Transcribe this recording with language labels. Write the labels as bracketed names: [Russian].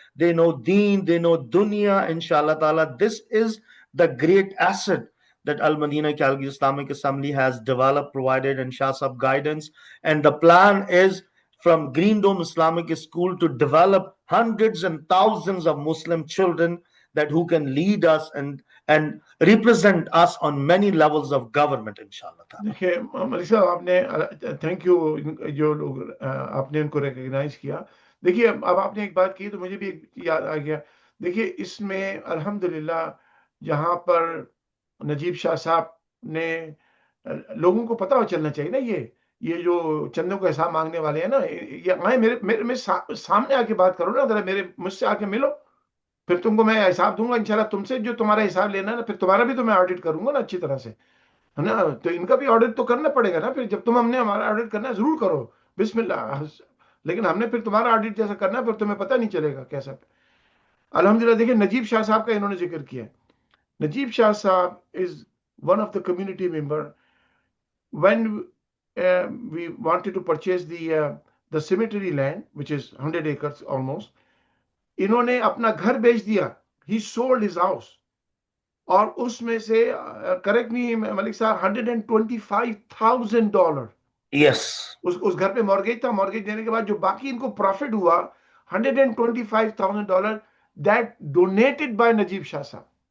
[English] They know deen, they know dunya, inshallah ta'ala. This is the great asset that Al Madina Calgary Islamic Assembly has developed, provided, and Shah Sahab guidance. And the plan is from Green Dome Islamic School to develop hundreds and thousands of Muslim children that who can lead us and represent us on many levels of government, inshallah. [Urdu] دیکھیے ملک صاحب, آپ نے thank you جو لوگ آپ نے ان کو recognise کیا. دیکھیے اب آپ نے ایک بات کی تو مجھے بھی ایک یاد آ گیا. دیکھیے اس میں الحمدللہ جہاں پر نجیب شاہ صاحب نے, لوگوں کو پتہ چلنا چاہیے نا, یہ جو چندوں کو حساب مانگنے والے ہیں نا, یہ آئیں میرے سامنے آ کے بات کرو نا, ذرا مجھ سے آ کے ملو, پھر تم کو میں حساب دوں گا انشاءاللہ. تم سے جو تمہارا حساب لینا ہے نا, پھر تمہارا بھی تو میں آڈٹ کروں گا نا اچھی طرح سے, ہے نا. تو ان کا بھی آڈٹ تو کرنا پڑے گا نا. پھر جب ہم نے ہمارا آڈٹ کرنا ہے ضرور کرو, بسم اللہ. لیکن ہم نے پھر تمہارا آڈٹ جیسا کرنا ہے, پھر تمہیں پتہ نہیں چلے گا کیسا. الحمدللہ دیکھیں نجیب شاہ صاحب کا انہوں نے ذکر کیا. [English] Najib Shah sahib is one of the community member. when we wanted to purchase the cemetery land which is 100 acres almost, [Urdu] انہوں نے اپنا گھر بیچ دیا [English] he sold his house. [Urdu] اور اس میں سے [English] correct me [Urdu] ملک صاحب $125,000 [English] Yes. [Urdu] اس گھر پہ مورگیج تھا. مورگیج دینے کے بعد جو باقی ان کو پروفٹ ہوا $125,000 [English] that donated by [Urdu] نجیب شاہ صاحب.